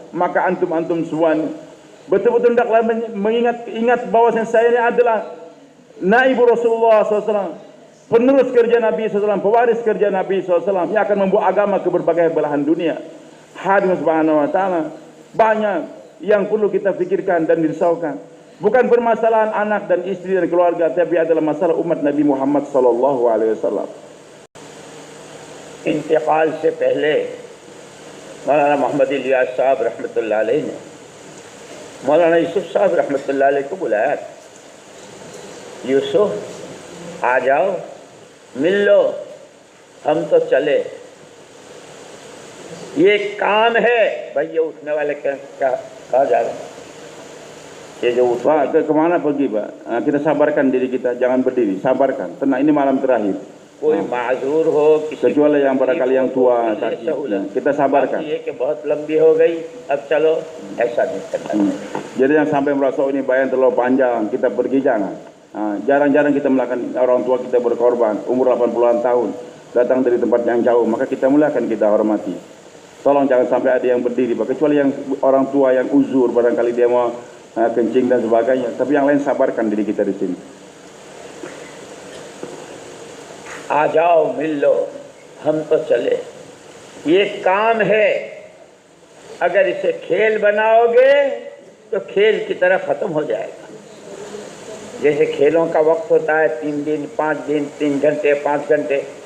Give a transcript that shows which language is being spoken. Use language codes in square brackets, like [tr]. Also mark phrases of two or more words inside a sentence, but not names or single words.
[id] Maka antum semua betul-betul hendaklah ingat bahwa saya ini adalah naibu Rasulullah SAW, penerus kerja Nabi SAW, pewaris kerja Nabi SAW yang akan membawa agama ke berbagai belahan dunia. Hadirin [ar] سبحانه وتعالى, [id] banyak yang perlu kita pikirkan dan dirisaukan. Bukan permasalahan anak dan istri dan keluarga, tapi adalah masalah umat Nabi Muhammad [ar] صلى الله عليه وسلم. [hi] इंतकाल से पहले मौलाना मोहम्मद इलियास साहब [ar] رحمة الله عليه [hi] ने मौलाना यूसुफ साहब [ar] رحمة الله عليه [hi] को बुलाया। यूसुफ आ जाओ, मिल लो, हम तो चले, ये काम है भाई। ये उठने वाले क्या कहा जा रहा है, ये जो [id] Pak, kemana pergi Pak? Kita sabarkan diri kita, jangan berdiri, sabarkan. Tenang, ini malam terakhir. [hi] कोई माजूर हो, [id] Kecuali yang barangkali yang tua, sakit, kita sabarkan. [hi] ये कि बहुत लंबी हो गई, अब चलो, ऐसा नहीं करना। [id] Jadi yang sampai merasa ini bayang terlalu panjang, kita pergi jangan. Jarang-jarang kita melakukan, orang tua kita berkorban, umur 80-an tahun, datang dari tempat yang jauh, maka kita mulakan, kita hormati. Tolong jangan sampai ada yang berdiri, kecuali yang orang tua yang uzur, barangkali dia mau kencing dan sebagainya. Tapi yang lain sabarkan diri kita di sini. [hi] आ जाओ, मिल लो, हम तो चले, ये काम है। अगर इसे खेल बनाओगे तो खेल की तरह खत्म हो जाएगा। जैसे खेलों का वक्त होता है 3 दिन 5 दिन, 3 घंटे 5 घंटे,